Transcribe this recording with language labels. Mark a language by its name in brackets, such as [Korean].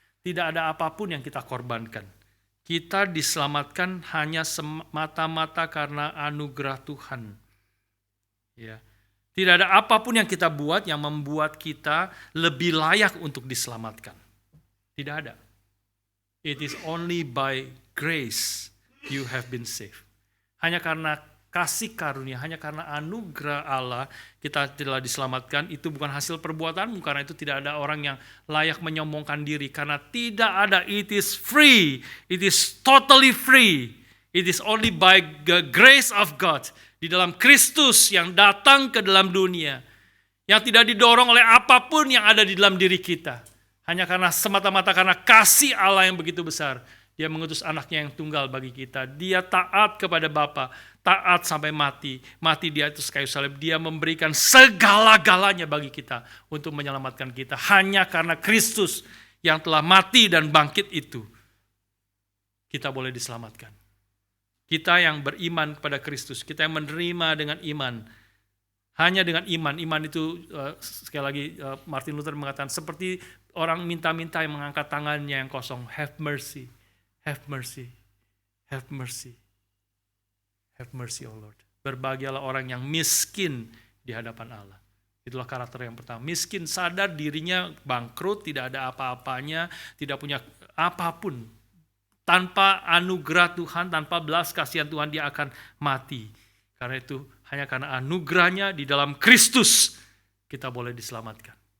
[Indonesian] Tidak ada apapun yang kita korbankan. Kita diselamatkan hanya semata-mata karena anugerah Tuhan. Ya. Tidak ada apapun yang kita buat yang membuat kita lebih layak untuk diselamatkan. Tidak ada. [English] It is only by grace you have been saved. [Indonesian] Hanya karena kasih karunia, hanya karena anugerah Allah kita telah diselamatkan. Itu bukan hasil perbuatan, karena itu tidak ada orang yang layak menyombongkan diri. Karena tidak ada, [English] it is free, it is totally free. It is only by the grace of God. [Indonesian] Di dalam Kristus yang datang ke dalam dunia. Yang tidak didorong oleh apapun yang ada di dalam diri kita. Hanya karena semata-mata karena kasih Allah yang begitu besar. Dia mengutus anaknya yang tunggal bagi kita. Dia taat kepada Bapa, taat sampai mati. Mati di atas kayu salib. Dia memberikan segala-galanya bagi kita untuk menyelamatkan kita. Hanya karena Kristus yang telah mati dan bangkit itu, kita boleh diselamatkan. Kita yang beriman kepada Kristus, kita yang menerima dengan iman. Hanya dengan iman. Iman itu sekali lagi Martin Luther mengatakan seperti orang minta-minta yang mengangkat tangannya yang kosong. [English] Have mercy. Have mercy, have mercy, have mercy, O Lord. [Indonesian] Berbahagialah orang yang miskin di hadapan Allah. Itulah karakter yang pertama. Miskin, sadar dirinya bangkrut, tidak ada apa-apanya, tidak punya apapun. Tanpa anugerah Tuhan, tanpa belas kasihan Tuhan, dia akan mati. Karena itu, hanya karena anugerahnya di dalam Kristus, kita boleh diselamatkan.